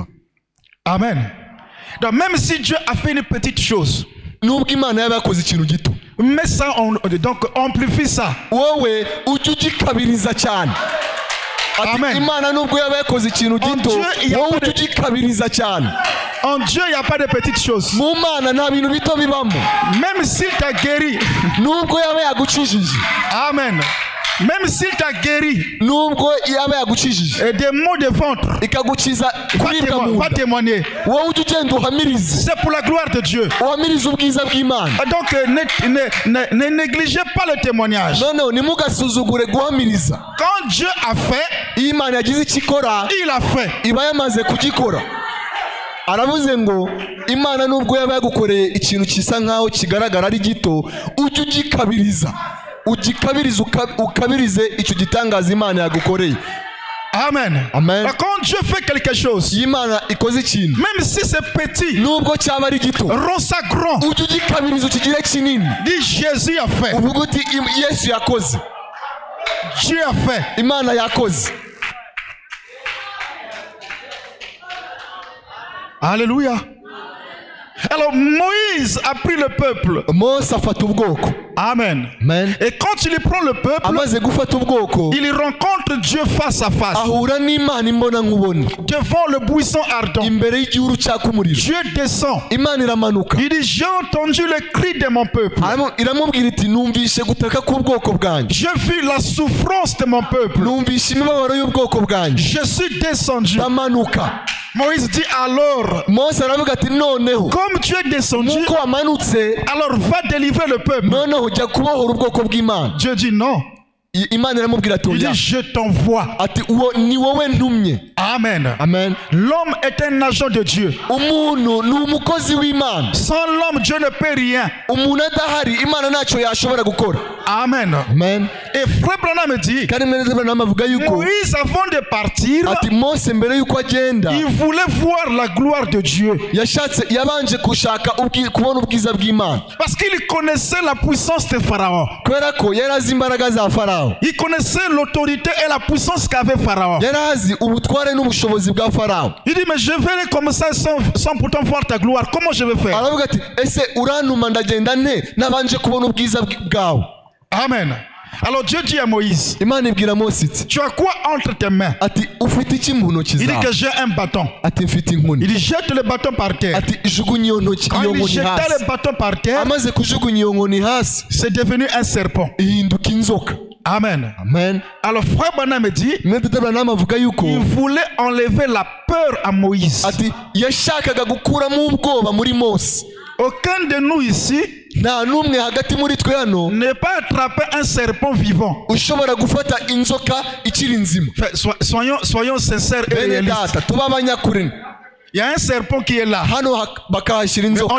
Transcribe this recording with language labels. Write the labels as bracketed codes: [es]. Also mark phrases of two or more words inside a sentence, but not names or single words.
[fr] Amen. Donc même si Dieu a fait une petite chose, [rw] nubwo Imana yaba yakoze ikintu gito, [fr] mais ça donc amplifie ça. [rw] wowe ujye ugikabiriza cyane. Ati Imana nubwo yaba yakoze ikintu gito, wowe ujye ugikabiriza cyane. [fr] En Dieu, il n'y a pas de petites choses. [rw] Mu Mana nta bintu bito bibamo. [fr] Même s'il t'a guéri, [rw] nubwo yaba yagukijije. [fr] Amen. Même s'il t'a guéri, [rw] nubwo yaba yagukijije, [fr] et des maux de ventre, [rw] ikagukiza kuribwa mu [fr] va témoigner. [rw] wowe ujye ugenda uhamirize. [fr] C'est pour la gloire de Dieu. [rw] uhamirize ubwiza bw'Imana. [fr] Donc ne négligez pas le témoignage. [rw] Non, ntimugasuzugure guhamiriza. [fr] Quand Dieu a fait, [rw] Imana yagize icyo ikora, [fr] il a fait. [rw] iba yamaze kugikora. Aravuze ngo Imana nubwo yaba yagukoreye ikintu kisa nkaho kigaragara ari gito, ujye ugikabiriza. Ugikabiriza ukabirize icyo gitangaza Imana yagukoreye. Amen. Amen. [fr] Quand Dieu fait quelque chose, [rw] Imana ikoze ikintu, [fr] même si c'est petit, [rw] nubwo cyaba ari gito, [fr] rends ça grand. [rw] ujye ugikabiriza ukigire kinini. [fr] Dis Jésus a fait. [rw] Uvuga uti Yesu yakoze. [fr] Dieu a fait. [rw] Imana yakoze. [fr] Alléluia. Alors Moïse a pris le peuple. [rw] Mose afata ubwoko. Amen. Amen. [fr] Et quand il prend le peuple, [rw] amaze gufata ubwoko, [fr] il rencontre Dieu face à face. [rw] ahura n'Imana imbona nkubone. [fr] Devant le buisson ardent, [rw] imbere y'igihuru cyaka umuriro. [fr] Dieu descend. [rw] Imana iramanuka. [fr] Il dit, j'ai entendu le cri de mon peuple. [rw] Iramubwira iti numvishe gutaka k'ubwoko bwanjye. [fr] J'ai vu la souffrance de mon peuple. [rw] Numvishe imibabaro y'ubwoko bwanjye. [fr] Je suis descendu. [rw] Ndamanuka. [fr] Moïse dit alors, [rw] Mose aravuga ati noneho, [fr] comme tu es descendu, [rw] nuko wamanutse, [fr] alors va délivrer le peuple. [rw] noneho jya kubohora ubwoko bw'Imana. [fr] Dieu dit non. [rw] Imana iramubwira ati [fr] Il dit je t'envoie. [rw] ati uwo ni wowe ntumye. Amen. Amen. [fr] L'homme est un agent de Dieu. [rw] Umuntu ni umukozi w'Imana. [fr] Sans l'homme, Dieu ne peut rien. [rw] Umuntu adahari Imana ntacyo yashobora gukora. Amen. Amen. [fr] Et Frère Branham dit, [rw] kandi mwene Branham avuga yuko [fr] Moïse avant de partir, [rw] ati Mose mbere yuko agenda, [fr] il voulait voir la gloire de Dieu. [rw] yabanje gushaka kubona ubwiza bw'Imana. [fr] Parce qu'il connaissait la puissance de Pharaon. [rw] Kubera ko yari azi imbaraga za Farawo. [fr] Il connaissait l'autorité et la puissance qu'avait Pharaon. [rw] Yari azi ubutware n'ubushobozi bwa Farawo. [fr] Il dit mais je vais comme ça sans pourtant voir ta gloire. Comment je vais faire? [rw] Aravuga ati ese urantuma ndagenda nte nabanje kubona ubwiza bwawe. [fr] Amen. Alors Dieu dit à Moïse, [rw] Imana ibwira Mose iti [fr] tu as quoi entre tes mains? [rw] ati ufite iki mu ntoki [fr] Il dit [rw] zawe? [fr] que j'ai un bâton. [rw] Ati mfite inkoni. [fr] Il dit jette le bâton par terre. [rw] Ati jugunya iyo ntoki [fr] Quand [rw] iyo [fr] il [rw] nkoni [fr] jeta [rw] hasi. [fr] le bâton par terre, [rw] Amaze kujugunya iyo nkoni hasi, [fr] c'est devenu un serpent. [rw] ihinduka inzoka. Amen. Amen. [fr] Alors Frère Branham me dit, [rw] Mwene Branham avuga yuko [fr] il voulait enlever la peur à Moïse. [rw] ati yashakaga gukuramo ubwoba muri Mose. [fr] Aucun de nous ici [rw] nta n'umwe hagati muri twe hano [fr] ne peut attraper un serpent vivant. [rw] ushobora gufata inzoka ikiri nzima. [fr] Soyons sincères et [rw] Bene [fr] réalistes. [rw] data tuba abanyakuri. [fr] Il y a un serpent qui est là. [rw] Hano bakahashyira [fr] On [rw] inzoka